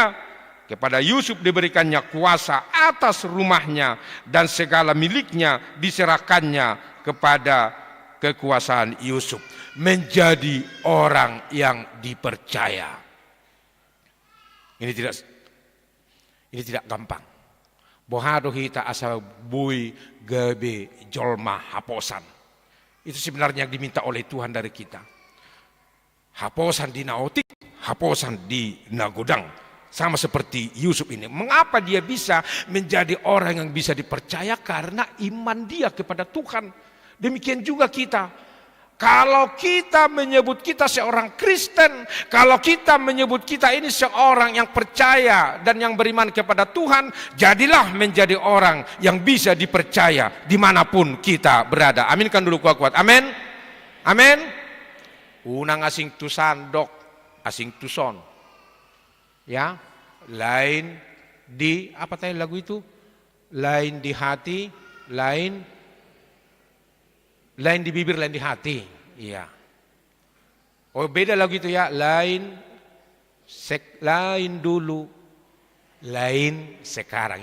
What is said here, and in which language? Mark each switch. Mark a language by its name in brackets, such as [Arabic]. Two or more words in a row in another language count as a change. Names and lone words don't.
[Indonesian] Kepada Yusuf diberikannya kuasa atas rumahnya dan segala miliknya diserahkannya kepada kekuasaan Yusuf. Menjadi orang yang dipercaya. Ini tidak gampang. [Batak Toba] Bohado hita asa bui gabe jolma haposan. [Indonesian] Itu sebenarnya yang diminta oleh Tuhan dari kita. [Batak Toba] Haposan di naotik, haposan di nagodang. [Indonesian] Sama seperti Yusuf ini. Mengapa dia bisa menjadi orang yang bisa dipercaya? Karena iman dia kepada Tuhan. Demikian juga kita. Kalau kita menyebut kita seorang Kristen, kalau kita menyebut kita ini seorang yang percaya dan yang beriman kepada Tuhan, jadilah menjadi orang yang bisa dipercaya dimanapun kita berada. Aminkan dulu kuat-kuat. Amin. Amin. [Batak Toba] Unang asing tu sandok, asing tu son. [Indonesian] Ya, lain di apa tadi lagu itu? Lain di hati, lain di bibir, lain di hati. Iya. Oh beda lagu itu ya. Lain dulu, lain sekarang.